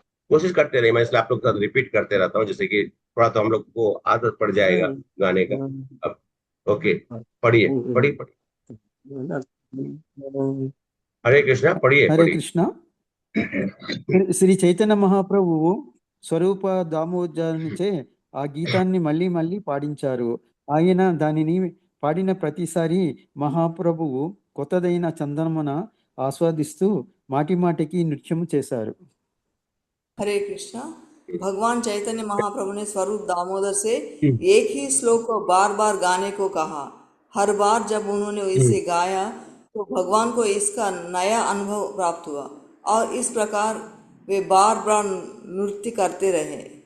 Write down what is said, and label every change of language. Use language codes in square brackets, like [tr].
[hi] कोशिश करते रहिए, मैं इसलिए आप लोग के साथ रिपीट करते रहता हूँ, जैसे कि थोड़ा तो हम लोग को आदत पड़ जाएगा गाने का। अब ओके, पढ़िए पढ़िए पढ़िए। हरे कृष्णा, पढ़िए [te] హరే [hi] पढ़िए। [te] కృష్ణ. శ్రీ చైతన్య మహాప్రభువు స్వరూప దామోదరునిచే ఆ గీతాన్ని మళ్ళీ మళ్ళీ పాడించారు. ఆయన దానిని పాడిన ప్రతిసారి మహాప్రభువు కొత్తదైన చందనమున ఆస్వాదిస్తూ మాటి మాటికి నృత్యము చేశారు. [hi] हरे कृष्णा. भगवान चैतन्य महाप्रभु ने स्वरूप दामोदर से एक ही श्लोक को बार बार गाने को कहा। हर बार जब उन्होंने इसे गाया तो भगवान को इसका नया अनुभव प्राप्त हुआ और इस प्रकार वे बार बार नृत्य करते रहे।